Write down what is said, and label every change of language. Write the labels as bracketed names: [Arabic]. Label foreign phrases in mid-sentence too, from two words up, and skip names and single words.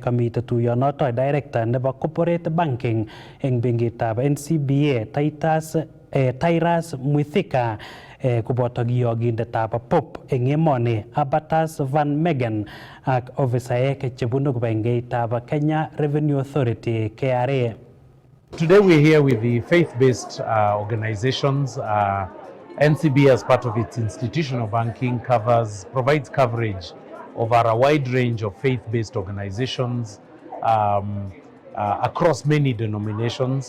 [Kalenjin] Kamite tuyonoto director nebo [English] corporate banking [Kalenjin] eng benkitab NCBA Tyrus Mwithika koboto kiyogindetab pop eng emoni Abatas Van Megen ak ofisaek chebunu benkitab Kenya Revenue Authority KRA. [English] Today we're here with the faith-based organizations. NCB, as part of its institutional banking, provides coverage over a wide range of faith-based organizations across many denominations.